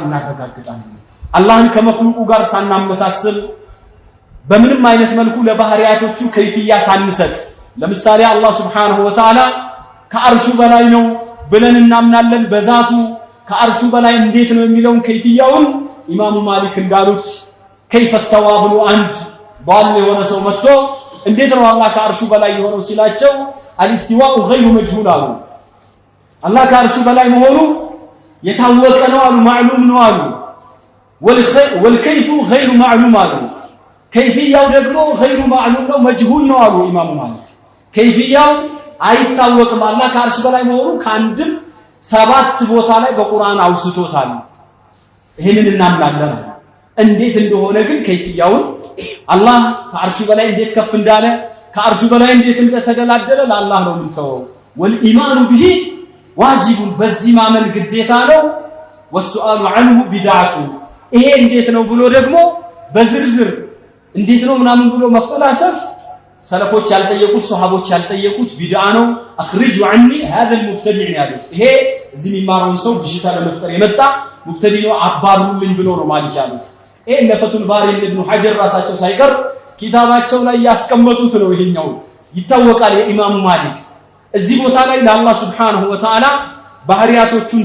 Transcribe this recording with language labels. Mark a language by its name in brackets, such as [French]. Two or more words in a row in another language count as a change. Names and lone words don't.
[Amharic] እናረጋግጣለን አላህን ከመخلوቁ ጋር ሳናመሳስል በምንም አይነት መልኩ ለባህሪያቶቹ ከይፍያ ሳንሰጥ ለምሳሌ አላህ [Arabic] سبحانه و [Amharic] Ta'ala ከአርሹ በላይ ነው ብለን እናምናለን በዛቱ ከአርሹ በላይ እንዴት ነው የሚለውን ከይፍያውን ኢማሙ ማሊክ እንዳሉት [Arabic] كيف استوى [Amharic] ብሎ አንድ ባል የሆነ ሰው መጥቶ እንዴት ነው አላህ ከአርሹ በላይ የሆነው ሲላቸው [Arabic] الاستواء غير مجهول [Amharic] አሉ አላህ ከአርሹ በላይ መሆኑ የታወቀ ነው አሉ ማዕሉም ነው አሉ [Arabic] والكيف غير معلوم [Amharic] አሉ ከይፍያው ደግሞ [Arabic] غير معلوم [Amharic] ነው መጅሁል ነው አሉ ኢማሙ ማሊክ ከይፍያው አይታወቅም አላህ ከአርሽ በላይ መሆኑ ካንድም 7 ቦታ ላይ በቁርአን አውስቶታል ይሄንን እናምናለን እንዴት እንደሆነ ግን ከይፍያውን አላህ ከአርሽ በላይ እንዴት ከፍ እንዳለ ከአርሽ በላይ እንዴት እንደተደላደለ ለአላህ ነው የምንተወው [Arabic] والإيمان به واجب [Amharic] በዚህ ማመን ግዴታ ነው [Arabic] والسؤال عنه بدعة [Amharic] ይሄ እንዴት ነው ብሎ ደግሞ በዝርዝር እንዴት ነው ምናምን ብሎ መፈላሰፍ ሰለፎች ያልጠየቁት ሱሐቦች ያልጠየቁት ቢድዓ ነው اخرجوا [Arabic] عني هذا المبتدع [Amharic] ያሉት ይሄ እዚህ የሚማረው ሰው ብሽታ ለመፍጠር የመጣ ሙብተዲ ነው አባሩልኝ ብሎ ነው ማሊክ ያሉት ይሄ ለፈቱል ባሪ ኢብኑ ሐጀር ራሳቸው ሳይቀር ኪታባቸው ላይ ያስቀመጡት ነው ይሄኛው ይታወቃል የኢማሙ ማሊክ እዚህ ቦታ ላይ ለአላህ [Arabic] سبحانه وتعالى [Amharic] ባህሪያቶቹን